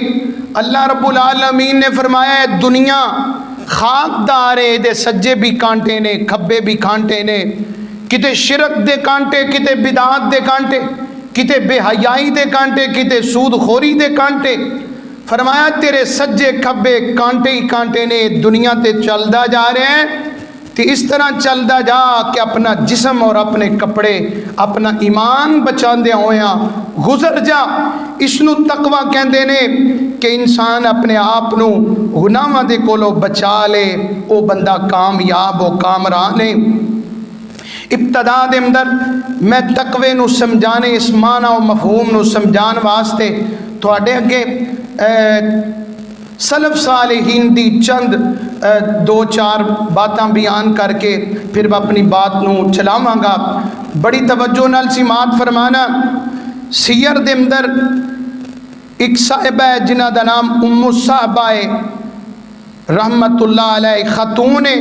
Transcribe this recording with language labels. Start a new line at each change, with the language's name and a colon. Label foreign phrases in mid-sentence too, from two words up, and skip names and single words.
Punjabi: اللہ رب العالمین نے فرمایا ہے دنیا خاکدار ہے, دے سجے بھی کانٹے نے کھبے بھی کانٹے نے, کتے شرک دے کانٹے, کتے بدعات دے کانٹے, کتے بے حیائی دے کانٹے, کتے سود خوری دے کانٹے. فرمایا تیرے سجے کھبے کانٹے ہی کانٹے نے, دنیا تے چلدا جا رہے ہیں تے اس طرح چلدا جا کہ اپنا جسم اور اپنے کپڑے اپنا ایمان بچاندے ہویاں گزر جا. اس نو تقوی کہندے نے کہ انسان اپنے آپ نو گناہاں دے کولو بچا لے, او بندہ کامیاب و کامران ہے. ابتدا دے اندر میں تقوی نو سمجھانے اس معنی و مفہوم نو سمجھان واسطے تواڈے اگے سلف صالحین دی چند دو چار باتاں بیان کر کے پھر میں اپنی بات نو چلاواں گا. بڑی توجہ نال سماعت فرمانا. سیر دے اندر ایک صاحبہ ہے جنہ دا نام ام الصحابہ ہے رحمت اللہ علیہ, خاتون ہے.